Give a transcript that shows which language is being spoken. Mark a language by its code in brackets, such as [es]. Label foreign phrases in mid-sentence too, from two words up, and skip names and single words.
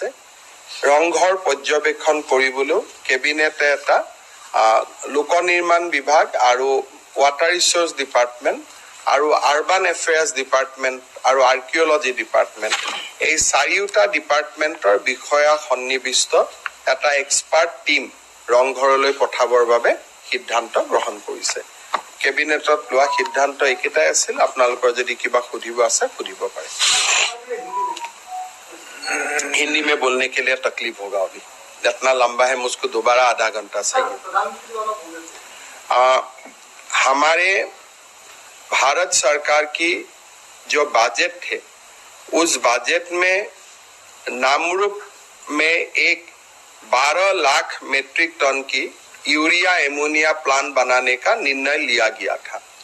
[as] ৰংঘৰ পৰ্যবেক্ষণ কৰিবলৈও কেবিনেটে এটা লোক নিৰ্মাণ বিভাগ আৰু ৱাটাৰ ৰিচোৰ্চ ডিপাৰ্টমেণ্ট আৰু আৰ্বান এফেয়াৰ্ছ ডিপাৰ্টমেণ্ট আৰু আৰ্কিঅলজি ডিপাৰ্টমেণ্ট এই চাৰিওটা ডিপাৰ্টমেণ্টৰ বিষয়া সন্নিৱিষ্ট এটা এক্সপাৰ্ট টীম ৰংঘৰলৈ পঠাবৰ বাবে সিদ্ধান্ত গ্ৰহণ কৰিছে। কেবিনেটত লোৱা সিদ্ধান্ত একেটাই আছিল। আপোনালোকৰ যদি কিবা সুধিব আছে সুধিব পাৰে। [hi] हिंदी में बोलने के लिए तकलीफ होगा अभी, इतना लंबा है, मुझको दोबारा आधा घंटा चाहिए। हमारे भारत सरकार की जो बजट थे उस बजट में नामरूप में एक 12 लाख मीट्रिक टन की यूरिया एमोनिया प्लांट बनाने का निर्णय लिया गया था।